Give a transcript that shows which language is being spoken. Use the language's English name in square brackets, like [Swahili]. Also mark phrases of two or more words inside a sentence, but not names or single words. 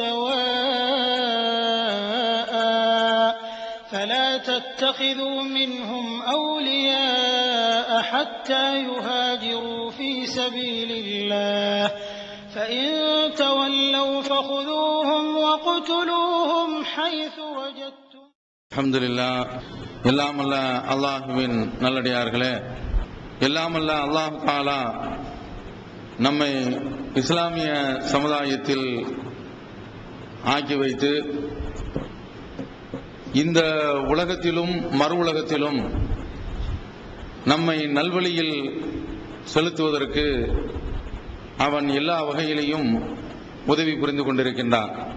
[Arabic] سواء فلا تتخذوا منهم أولياء حتى يهاجروا في سبيل الله فإن تولوا فخذوهم وقتلوهم حيث وجدتم. الحمد لله. [Tamil] எல்லாம் அல்ல அல்லாஹ்வின் நல்லடியார்களே, எல்லாம் அல்ல [Arabic] الله تعالى [Tamil] நம்மை இஸ்லாமிய சமுதாயத்தில் ஆக்கி வைத்து இந்த உலகத்திலும் மறு உலகத்திலும் நம்மை நல்வழியில் செலுத்துவதற்கு அவன் எல்லா வகையிலையும் உதவி புரிந்து கொண்டிருக்கின்றான்.